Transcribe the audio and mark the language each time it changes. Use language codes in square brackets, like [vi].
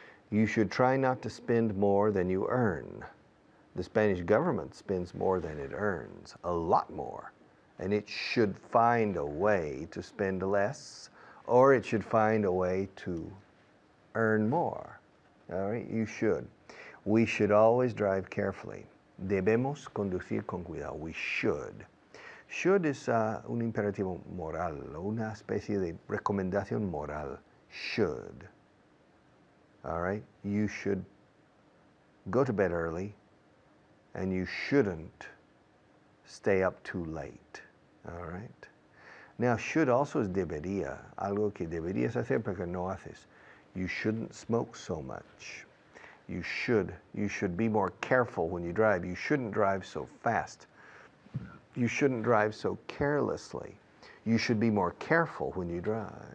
[en] You should try not to spend more than you earn. The Spanish government spends more than it earns, a lot more. And it should find a way to spend less, or it should find a way to earn more. All right, you should. We should always drive carefully. [es] Debemos conducir con cuidado. [en] We should. Should is [es] un imperativo moral, una especie de recomendación moral. [en] Should. All right, you should go to bed early, and you shouldn't stay up too late. All right. Now, should also is [es] debería, algo que deberías hacer pero no haces. [en] You shouldn't smoke so much. You should be more careful when you drive. You shouldn't drive so fast. You shouldn't drive so carelessly. You should be more careful when you drive.